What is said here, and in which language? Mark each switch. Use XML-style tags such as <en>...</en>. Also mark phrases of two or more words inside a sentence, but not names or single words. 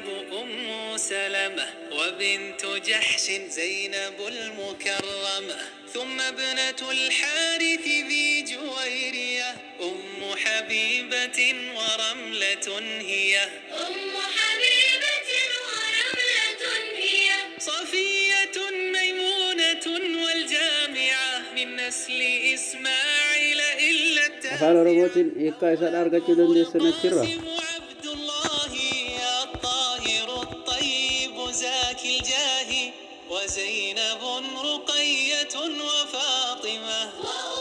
<ar>أم سلمة وبنت جحش زينب المكرمة ثم ابنة الحارث ذي جويرية أم حبيبة ورملة هي أم حبيبة ورملة هي صفية ميمونة والجامعة من نسل إسماعيل إلا</ar> <om>afaan oromootiin hiikkaa isaan argachuu dandeessan achirra</om> <ar>عبد الله الطاهر الطيب زاكي الجاه وزينب رقية وفاطمة</ar>